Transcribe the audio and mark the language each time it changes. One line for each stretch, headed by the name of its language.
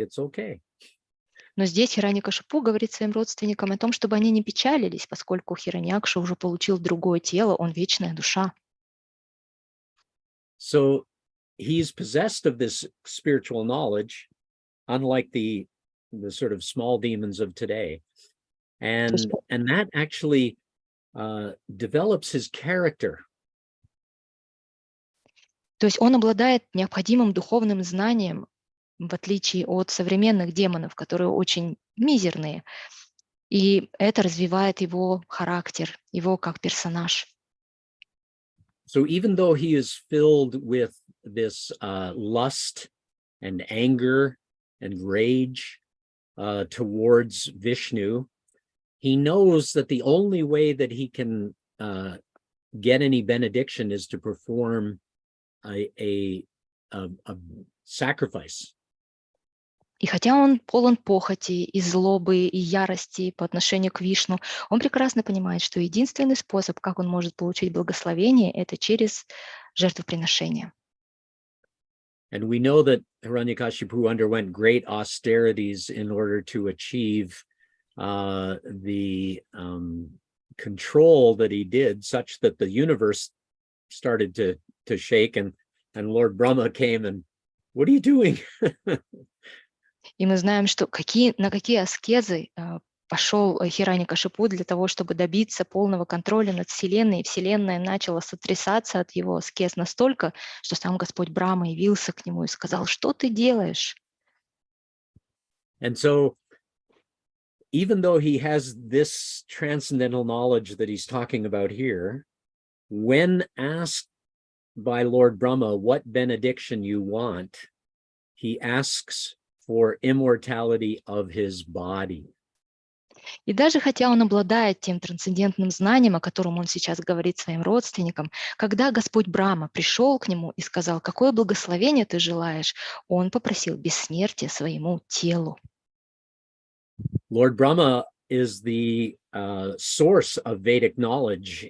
English: It's okay.
Russian: Но здесь Хираньякашипу говорит своим родственникам о том, чтобы они не печалились, поскольку Хираньякша уже получил другое тело, он вечная душа.
English: So he's possessed of this spiritual knowledge, unlike the sort of small demons of today. And that actually develops his character.
Russian: То есть он обладает необходимым духовным знанием, в отличие от современных демонов, которые очень мизерные. И это развивает его характер, его как персонаж.
English: So even though he is filled with this lust and anger and rage towards Vishnu, he knows that the only way that he can get any benediction is to perform a sacrifice.
Russian: И хотя он полон похоти и злобы, и ярости по отношению к Вишну, он прекрасно понимает, что единственный способ, как он может получить благословение, это через жертвоприношение.
English: And we know that Hiranyakashipu underwent great austerities in order to achieve the control that he did, such that the universe started to shake, and Lord Brahma came and, what are you doing?
Russian: И мы знаем, что на какие аскезы пошел Хираньякашипу для того, чтобы добиться полного контроля над Вселенной, и Вселенная начала сотрясаться от его аскез настолько, что сам Господь Брахма явился к нему и сказал: что ты делаешь?
English: And so, even though he has this transcendental knowledge that he's talking about here, when asked by Lord Brahma what benediction you want, he asks for immortality of his body.
Russian: И даже хотя он обладает тем трансцендентным знанием, о котором он сейчас говорит своим родственникам, когда Господь Брахма пришел к нему и сказал: какое благословение ты желаешь, он попросил бессмертия своему телу.
English: Lord Brahma is the source of Vedic knowledge.